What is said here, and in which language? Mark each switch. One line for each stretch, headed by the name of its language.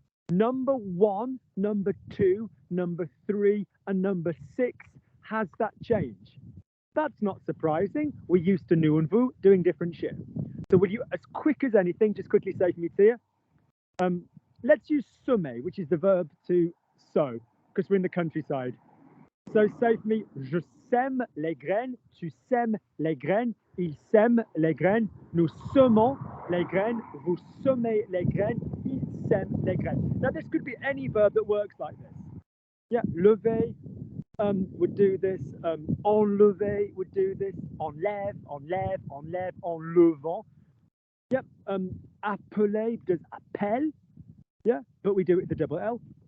English: Number 1, number 2, number 3, and number 6 has that change. That's not surprising. We're used to nous and vous doing different shit. So will you, as quick as anything, just quickly say to me, Tia, let's use semer, which is the verb to sow, because we're in the countryside. So say to me,
French: je sème les graines, tu sèmes les graines, il sème les graines, nous semons les graines, vous semez les graines, il sème les graines.
English: Now this could be any verb that works like this. Yeah, lever would do this, enlever would do this,
French: enlève, enlève, enlève, enlevant.
English: Yep, appeler does appel, yeah, but we do it with the double L.